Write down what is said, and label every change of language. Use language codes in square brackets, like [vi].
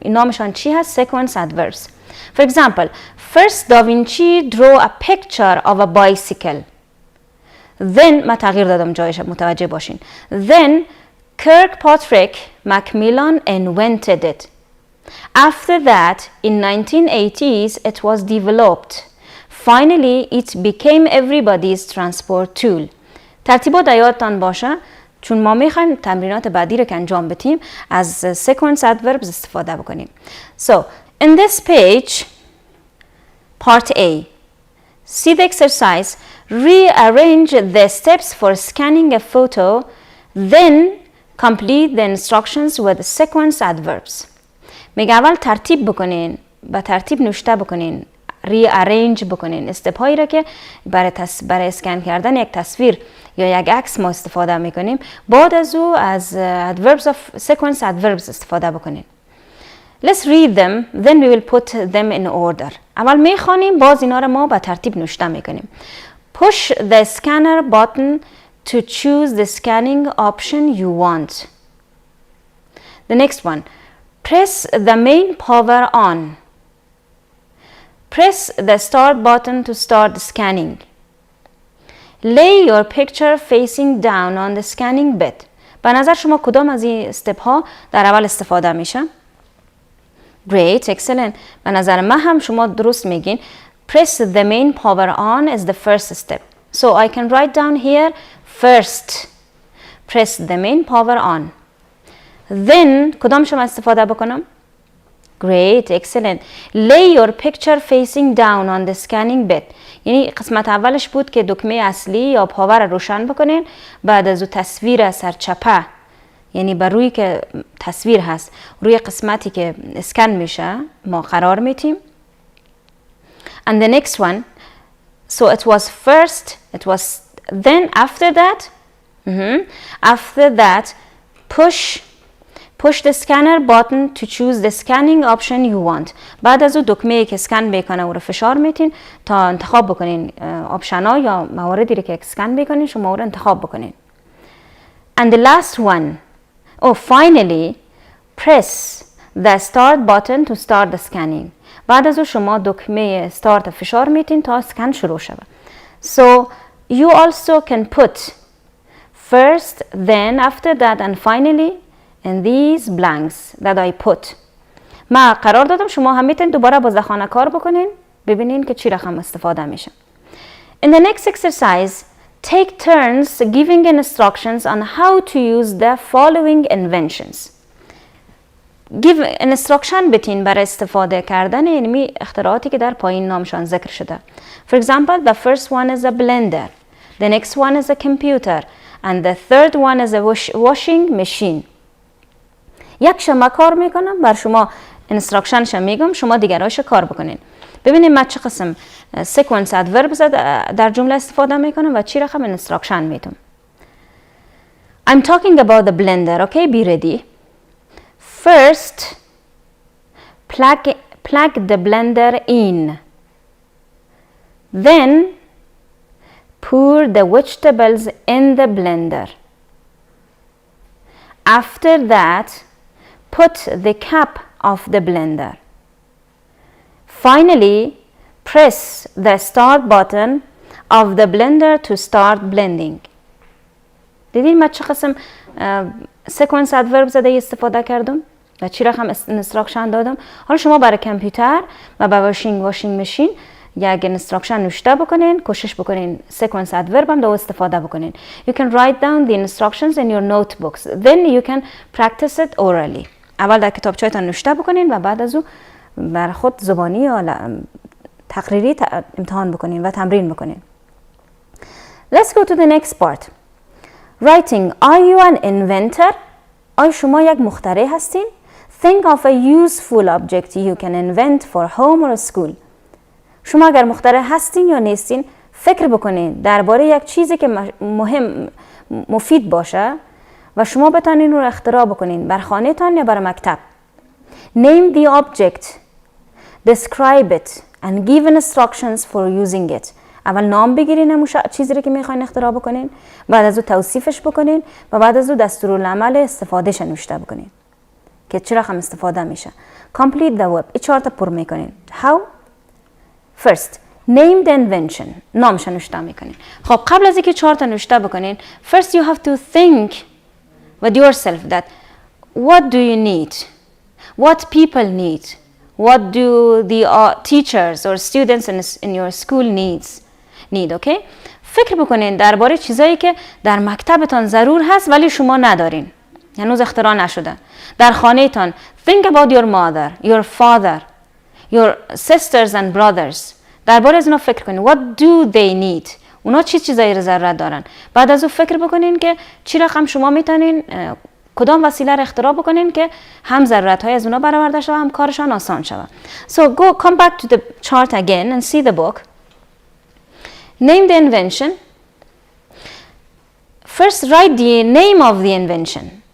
[fa] این نامشان چی هست؟ [en] sequence adverbs. For example, first Da Vinci drew a picture of a bicycle. [fa] Then ما تغییر دادم جایش متوجه باشین. [en] Then Kirkpatrick Macmillan invented it. After that, in 1980s, it was developed. Finally, it became everybody's transport tool. [fa] ترتیبات یادتان باشه چون ما میخوایم تمرینات بعدی رو که انجام بدیم از [en] sequence adverbs [fa] استفاده بکنیم. [en] So, in this page, part A, see the exercise. Rearrange the steps for scanning a photo, then complete the instructions with sequence adverbs. [fa] میگه اول ترتیب بکنین، با ترتیب نوشته بکنین، rearrange بکنین استپ هایی را که برای اسکن کردن یک تصویر یا یک عکس ما استفاده میکنیم، بعد از او از [en] adverbs of sequence adverbs [fa] استفاده بکنین. [en] Let's read them, then we will put them in order. [fa] اول میخوانیم، باز اینا را ما با ترتیب نوشته میکنیم. [en] Push the scanner button to choose the scanning option you want. The next one, press the main power on. Press the start button to start the scanning. Lay your picture facing down on the scanning bed. [fa] به نظر شما کدام از این استپ ها در اول استفاده میشه؟ [en] Great, excellent. [fa] به نظر من هم شما درست میگین. [en] Press the main power on is the first step. So I can write down here first. Press the main power on. [fa] Then کدام شما استفاده بکنم؟ [en] Great, excellent. Lay your picture facing down on the scanning bed. [fa] یعنی قسمت اولش بود که دکمه اصلی یا پاور روشن بکنین، بعد از او تصویر سرچپه یعنی بر روی که تصویر هست روی قسمتی که اسکن میشه ما قرار میتیم. [en] And the next one, so it was first, it was then after that, after that push the scanner button to choose the scanning option you want. [fa] بعد از اون دکمه که اسکن میکنه او رو فشار میتین تا انتخاب بکنین آپشن ها یا مواردی رو که اسکن میکنین شما او رو انتخاب بکنین. [en] And the last one, finally press the start button to start the scanning. [fa] بعد از اون شما دکمه استارت فشار میتین تا اسکن شروع شود. [en] So you also can put first, then, after that and finally in these blanks that I put. [fa] ما قرار دادم شما هم میتونید دوباره با ذخانه کار بکنین ببینین که چی رقم استفاده میشه. [en] In the next exercise, take turns giving instructions on how to use the following inventions. Give instruction [fa] بتین برای استفاده کردن علمی اختراعاتی که در پایین نامشان ذکر شده. [en] For example, the first one is a blender, the next one is a computer, and the third one is a washing machine. [fa] یک شما کار میکنم بر شما instructionش میگم شما دیگرایش کار بکنین. ببینید من چه قسم [en] sequence adverbs [fa] در جمله استفاده میکنم و چی رقم instruction میتونم. [en] I'm talking about the blender, okay? Be ready. First, plug the blender in. Then, pour the vegetables in the blender. After that, put the cap of the blender. Finally, press the start button of the blender to start blending. [fa] دیدین من چه قسم [en] sequence adverbs [fa] زده استفاده کردم و چی رقم instruction دادم. حالا شما برای کامپیوتر و برای [en] washing machine [fa] یک instruction نوشته بکنین، کوشش بکنین [en] sequence adverb [fa] هم دو استفاده بکنین. [en] You can write down the instructions in your notebooks. Then you can practice it orally. [fa] اول در کتابچه‌تان نوشته بکنین و بعد از او بر خود زبانی یا تقریری امتحان بکنین و تمرین بکنین. [en] Let's go to the next part. Writing. Are you an inventor? [fa] آیا شما یک مخترع هستین؟ [en] Think of a useful object you can invent for home or school. [fa] شما اگر مخترع هستین یا نیستین فکر بکنین درباره یک چیزی که مفید باشه و شما بتونین رو اختراع بکنین بر خانه تان یا بر مکتب. [en] Name the object, describe it and give instructions for using it. [fa] اول نام بگیرین همون چیزی رو که میخواین اختراع بکنین، بعد از اون توصیفش بکنین و بعد از اون دستورالعمل استفادهش نوشته بکنین که چه رقم استفاده میشه. [en] Complete the web. [fa] این چهار تا پر میکنین. [en] How? First, name the invention. [fa] نامش نوشته میکنین. خب قبل از اینکه چهار تا نوشته بکنین [en] first you have to think with yourself that what do you need? What people need? What do the teachers or students in your school need, okay? [fa] فکر بکنین درباره چیزایی که در مکتبتان ضرور هست ولی شما ندارین. هنوز اختراع نشده. در خانه‌تان [en] think about your mother, your father, your sisters and brothers. [fa] درباره از اونا فکر کنین. [en] What do they need? [fa] اونا چی چیزایی رو ضرورت دارن. بعد از اون فکر بکنین که چی رقم شما میتونین کدام وسیله رو اختراع بکنین که هم ضرورت‌های از اونا برآورده شود هم کارشان آسان شود. [en] So come back to the chart again and see the book. Name the invention. First write the name of the invention.